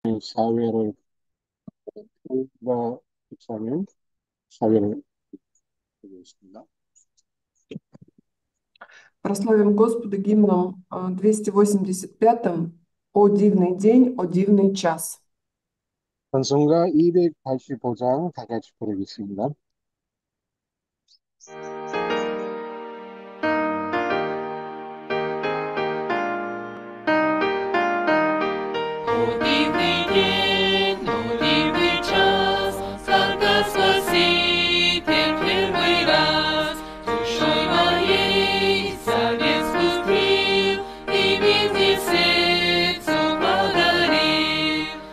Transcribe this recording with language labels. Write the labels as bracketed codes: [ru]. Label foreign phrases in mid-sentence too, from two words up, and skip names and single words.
[ko] 사회를 목사님 사회를 보고 있습니다. [ru] Прославим Господа гимном 285 «О дивный день, о дивный час». [ko] 찬송가 285장 다 같이 부르겠습니다. [ru] Дивный день, о дивный час, когда Спаситель первый раз душой моей завет спустил и везде сердцу подарил.